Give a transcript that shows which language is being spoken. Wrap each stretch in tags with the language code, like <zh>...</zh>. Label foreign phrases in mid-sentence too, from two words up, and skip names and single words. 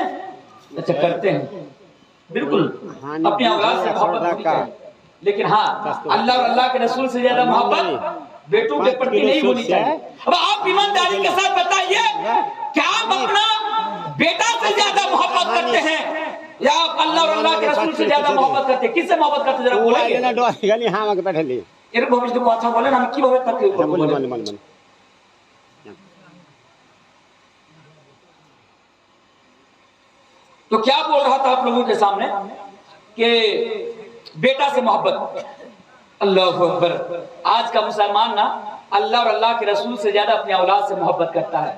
<ur>اچھا کرتے ہیں، بالکل اپنی اولاد سے محبت ہونی چاہیے، لیکن ہاں اللہ اور اللہ کے رسول سے زیادہ محبت بیٹوں کے پرتی نہیں ہونی چاہیے۔ اب آپ ایمانداری کے ساتھ بتائیے کیا آپ اپنا بیٹا سے زیادہ محبت کرتے ہیں یا آپ اللہ اور اللہ کے رسول سے زیادہ محبت کرتے ہیں؟ کس سے محبت کرتے ہیں ذرا بولیں گے؟</ur> <bn>এরকম যদি কথা বলেন আমি কিভাবে তাকে বলবো?</bn> <ur>تو کیا بول رہا تھا آپ لوگوں کے سامنے کہ بیٹا سے محبت،</ur> <ar>اللہ اکبر،</ar> <ur>آج کا مسلمان نا اللہ اور اللہ کے رسول سے زیادہ اپنی اولاد سے محبت کرتا ہے۔</ur>